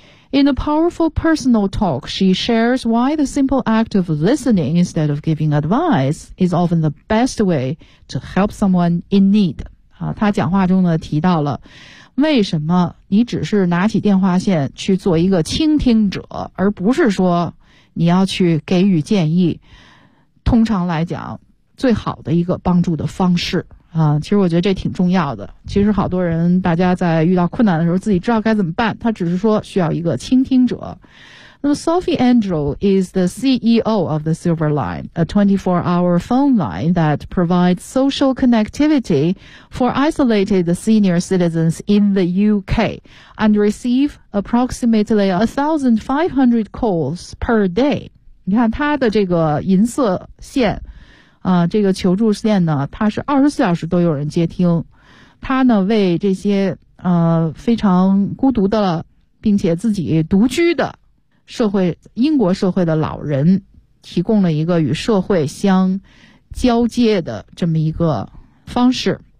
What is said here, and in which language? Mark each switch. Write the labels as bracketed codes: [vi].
[en] In a powerful personal talk, she shares why the simple act of listening instead of giving advice is often the best way to help someone in need、 [zh] 他讲话中呢提到了为什么你只是拿起电话线去做一个倾听者，而不是说你要去给予建议，通常来讲最好的一个帮助的方式啊，其实我觉得这挺重要的。其实好多人大家在遇到困难的时候自己知道该怎么办，他只是说需要一个倾听者。那么 [en] Sophie Andrew is the CEO of the Silver Line, a 24-hour phone line that provides social connectivity for isolated senior citizens in the UK and receive approximately 1,500 calls per day. [zh] 你看他的这个银色线啊，这个求助线呢，它是24小时都有人接听。它呢，为这些非常孤独的并且自己独居的社会，英国社会的老人提供了一个与社会相交接的这么一个方式。